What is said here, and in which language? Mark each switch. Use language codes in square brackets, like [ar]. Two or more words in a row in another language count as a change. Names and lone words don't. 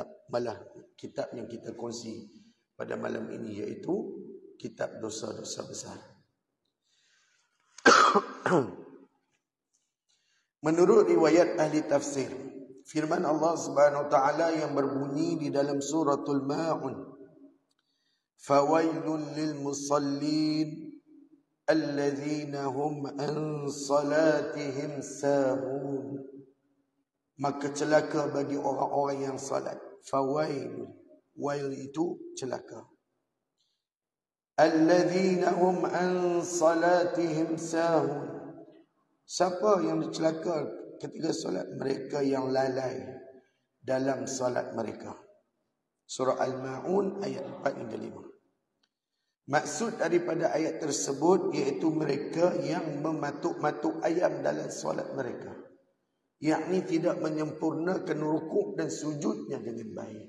[ms] Malah kitab yang kita kongsi pada malam ini, iaitu kitab dosa-dosa besar. Menurut riwayat ahli tafsir, firman Allah [ar] سبحانه وتعالى [ms] yang berbunyi di dalam suratul Maun, [ar] فويل للمصلين الذين هم عن صلاتهم ساهون. [ms] Maka celaka bagi orang-orang yang salat. Fawailul, wail itu celaka. [ar] الذين هم عن صلاتهم ساهون. [ms] Siapa yang celaka ketika solat? Mereka yang lalai dalam solat mereka. Surah Al-Ma'un ayat 4 hingga 5. Maksud daripada ayat tersebut iaitu mereka yang mematuk-matuk ayam dalam solat mereka, yakni tidak menyempurnakan rukuk dan sujudnya dengan baik.